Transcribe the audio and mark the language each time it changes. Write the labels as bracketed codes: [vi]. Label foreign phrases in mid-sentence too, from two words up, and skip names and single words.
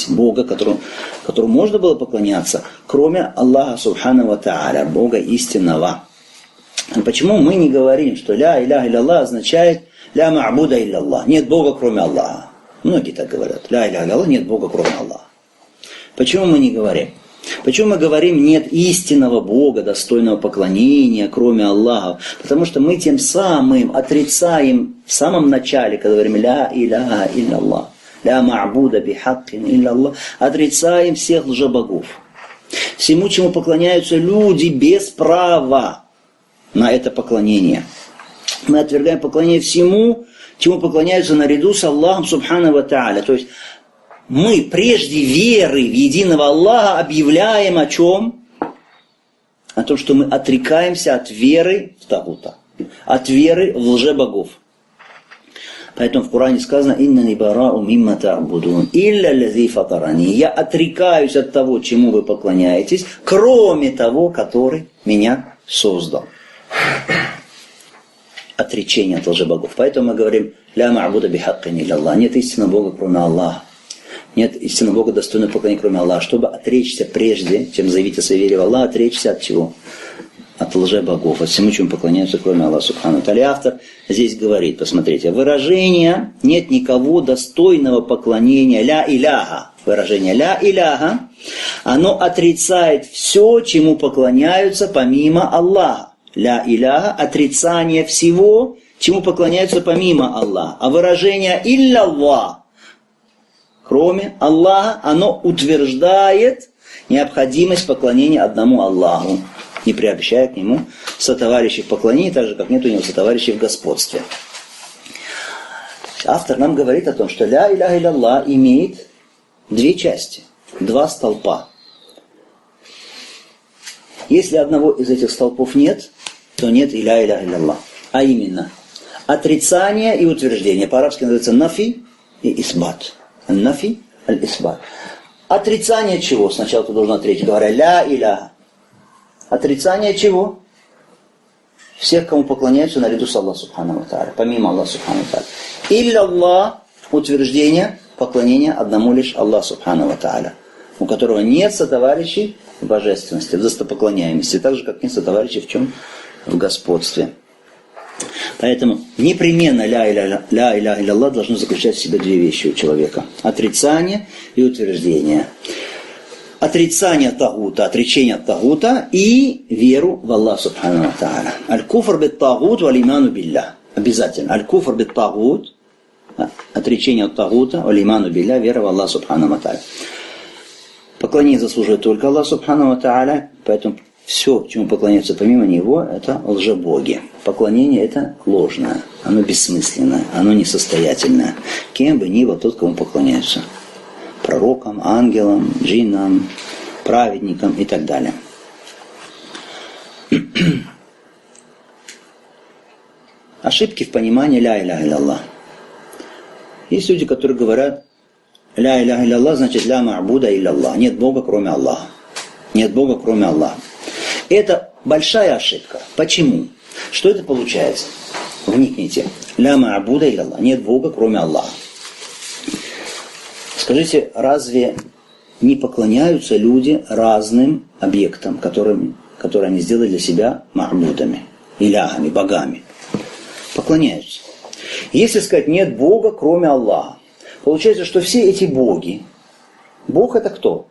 [ru] Бога, которому можно было поклоняться, кроме Аллаха [ar] سبحانه وتعالى, [ru] Бога истинного. Почему мы не говорим, что [ar] لا إله إلا [ru] означает [ar] لا معبود إلا الله? [ru] Нет Бога, кроме Аллаха. Многие так говорят. [ar] لا إله إلا, [ru] нет Бога, кроме Аллаха. Почему мы не говорим? Почему мы говорим, нет истинного Бога, достойного поклонения, кроме Аллаха? Потому что мы тем самым отрицаем в самом начале, когда говорим [ar] لا إله إلا الله, لا معبود بحق إلا الله, [ru] отрицаем всех лжебогов. Всему, чему поклоняются люди без права на это поклонение. Мы отвергаем поклонение всему, чему поклоняются наряду с Аллахом [ar] سبحانه وتعالى. [ru] То есть мы прежде веры в единого Аллаха объявляем о чем? О том, что мы отрекаемся от веры в Тагута, от веры в лжебогов. Поэтому в Коране сказано: [ar] «إنني براء مما تعبدون إلا الذي فطرني». [ru] Я отрекаюсь от того, чему вы поклоняетесь, кроме того, который меня создал. Отречение от лжебогов. Поэтому мы говорим: [ar] «لا معبود بحق إلا الله». [ru] Нет истинного Бога, кроме Аллаха. Нет истинного Бога, достойного поклонения, кроме Аллаха. Чтобы отречься прежде, чем заявить о своей вере в Аллаха, отречься от чего? От лжебогов, от всему, чему поклоняются, кроме Аллаха [ar] سبحانه وتعالى. [ru] Автор здесь говорит, посмотрите, выражение «нет никого достойного поклонения» [ar] لا إله. [ru] Выражение [ar] لا إله, [ru] оно отрицает все, чему поклоняются помимо Аллаха. [ar] لا إله [ru] — отрицание всего, чему поклоняются помимо Аллаха. А выражение [ar] إلا الله, [ru] кроме Аллаха, оно утверждает необходимость поклонения одному Аллаху, не приобщая к нему сотоварищей в поклонении, так же, как нет у него сотоварищей в господстве. Автор нам говорит о том, что [ar] لا إله إلا الله [ru] имеет две части, два столпа. Если одного из этих столпов нет, то нет [ar] لا إله إلا الله. [ru] А именно, отрицание и утверждение. По-арабски называется нафи и исбат. [ar] نفي الإثبات. [ru] Отрицание чего? Сначала ты должен отречь, говоря [ar] لا إله. [ru] Отрицание чего? Всех, кому поклоняются наряду с Аллахом [ar] سبحانه وتعالى, [ru] помимо Аллаха [ar] سبحانه وتعالى. إلا الله — [ru] утверждение поклонения одному лишь Аллаху [ar] سبحانه وتعالى, [ru] у которого нет сотоварищей в божественности, в достопоклоняемости, так же, как нет сотоварищей в чем? В господстве. Поэтому непременно [ar] لا إله إلا الله [ru] должно заключать в себе две вещи у человека: отрицание и утверждение. Отрицание тагута, отречение от тагута и веру в Аллаха [ar] سبحانه وتعالى. الكفر بالطاغوت والإيمان بالله. Обязательно. الكفر بالطاغوت, [ru] отречение от тагута, [ar] والإيمان بالله, [ru] вера в Аллаха [ar] سبحانه وتعالى. [ru] Поклонение заслуживает только Аллах [ar] سبحانه وتعالى, [ru] поэтому все, чему поклоняются помимо Него, это лжебоги. Поклонение это ложное, оно бессмысленное, оно несостоятельное. Кем бы ни был тот, кому поклоняются. Пророкам, ангелам, джиннам, праведникам и так далее. Ошибки в понимании [ar] لا إله إلا الله. [ru] Есть люди, которые говорят: [ar] لا إله إلا الله значит لا معبود إلا الله. [ru] Нет Бога, кроме Аллаха. Нет Бога, кроме Аллаха. Это большая ошибка. Почему? Что это получается? [ar] Вникните. لا معبود إلا الله. [ru] Нет Бога, кроме Аллаха. Скажите, разве не поклоняются люди разным объектам, которые они сделали для себя ма'будами, иляхами, богами? Поклоняются. Если сказать, нет Бога, кроме Аллаха, получается, что все эти боги, Бог это кто?